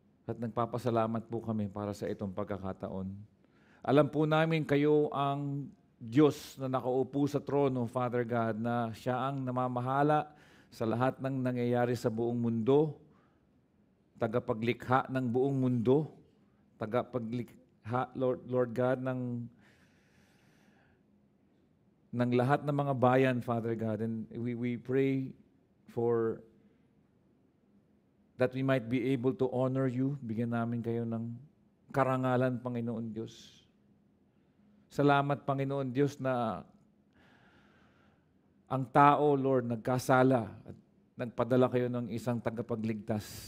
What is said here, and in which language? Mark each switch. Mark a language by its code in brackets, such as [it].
[tl] At nagpapasalamat po kami para sa itong pagkakataon. Alam po namin kayo ang Diyos na nakaupo sa trono, Father God, na siya ang namamahala sa lahat ng nangyayari sa buong mundo, tagapaglikha ng buong mundo, tagapaglikha, Lord God, ng lahat ng mga bayan, Father God. [en] And we pray for that we might be able to honor you. [tl] Bigyan namin kayo ng karangalan, Panginoon Diyos. Salamat, Panginoon Diyos, na ang tao, Lord, nagkasala at nagpadala kayo ng isang tagapagligtas.